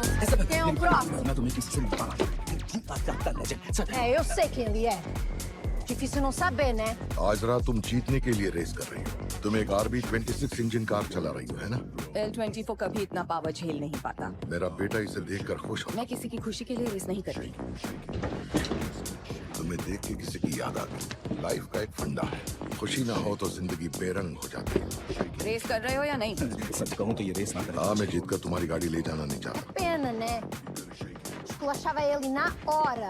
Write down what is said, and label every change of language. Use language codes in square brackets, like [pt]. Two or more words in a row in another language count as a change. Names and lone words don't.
[pt] Quem é o próximo? [hi] मैं तुम्हें किसी से नहीं पता। [pt] Eu sei quem ele é. Difícil não saber, né? [hi] आज रात तुम जीतने के लिए रेस कर रही हो। तुम एक RB26 इंजन कार चला रही हो, है ना? L24 कभी इतना पावर झेल नहीं पाता। मेरा बेटा इसे देखकर खुश हो। मैं किसी की खुशी के लिए रेस नहीं करती। तुम्हें देख के किसी की याद आ गई। लाइफ का एक फंडा है, खुशी ना हो तो जिंदगी बेरंग हो जाती है। रेस कर रहे हो या नहीं? सच कहूँ तो ये रेस ना कर। हाँ, मैं जीत कर तुम्हारी गाड़ी ले जाना नहीं चाहता। [pt] Pena, né? Esculachava ele na hora.